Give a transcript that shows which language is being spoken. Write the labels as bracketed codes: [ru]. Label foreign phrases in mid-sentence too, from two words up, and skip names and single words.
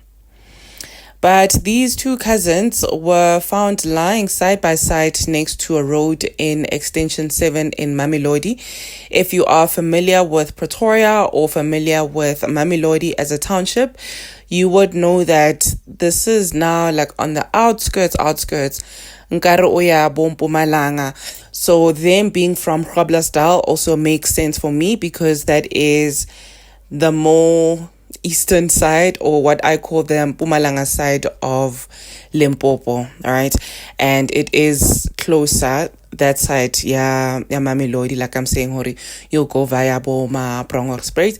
[en] But these two cousins were found lying side by side next to a road in Extension 7 in Mamelodi. If you are familiar with Pretoria or familiar with Mamelodi as a township, you would know that this is now like on the outskirts. [nso] Nkare oya Mpumalanga. [en] So them being from Groblersdal also makes sense for me because that is the more eastern side, or what I call the Mpumalanga side of Limpopo, all right? And it is closer, that side, Mamelodi, like I'm saying, Hori, you'll go via Boma Bronkhortspruit.